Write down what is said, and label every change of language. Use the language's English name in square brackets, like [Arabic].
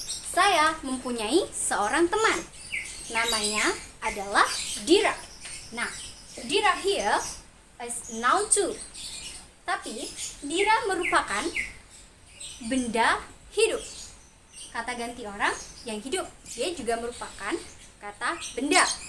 [Indonesian] Saya mempunyai seorang teman. Namanya adalah Dira. [English] Nah, Dira here is noun too. [Indonesian] Tapi Dira merupakan benda hidup. Kata ganti orang yang hidup. Dia juga merupakan kata benda.